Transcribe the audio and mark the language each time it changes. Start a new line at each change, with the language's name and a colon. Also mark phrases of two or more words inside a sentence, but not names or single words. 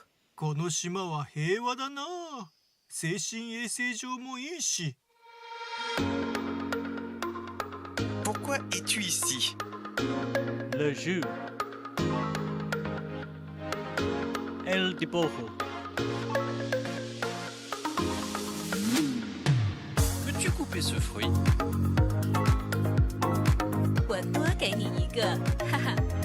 Japanese: この島は平和だな。精神衛生上もいいし。
French: Pourquoi es-tu ici? Le jus.
Spanish: El dibujo.
French: Peux-tu couper ce fruit?
Chinese: 我多给你一个，哈哈。